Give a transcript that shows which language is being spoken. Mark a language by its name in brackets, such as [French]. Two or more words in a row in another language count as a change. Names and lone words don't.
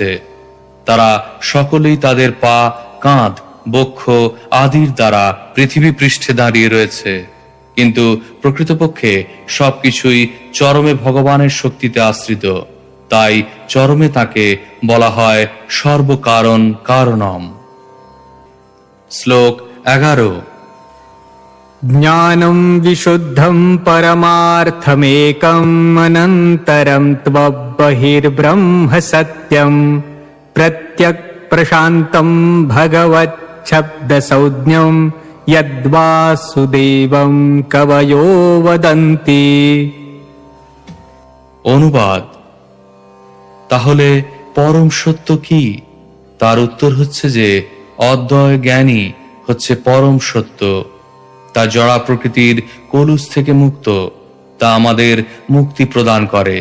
[Bangla] তারা সকলেই তাদের পা, কাঁধ, বক্ষ আদির দ্বারা পৃথিবী পৃষ্ঠে দাঁড়িয়ে রয়েছে, কিন্তু প্রকৃতপক্ষে সবকিছুই চরমে ভগবানের শক্তিতে আশ্রিত। তাই চরমে তাকে বলা হয় [Sanskrit] সর্বকারণ কারণম। [Bangla] শ্লোক 11। [Sanskrit] ज्ञानं विशुद्धं परमार्थमेकम् अनन्तरं त्वबहिर्ब्रह्म सत्यं प्रत्यक् प्रशान्तं भगवच्छब्दसंज्ञं यद्वासुदेवं कवयो वदन्ति। [Bangla] অনুবাদ: তাহলে পরম সত্য কি? তার উত্তর হচ্ছে যে অদ্বয় জ্ঞানী হচ্ছে পরম সত্য। তা জড়া প্রকৃতির কলুষ থেকে মুক্ত। তা আমাদের মুক্তি প্রদান করে।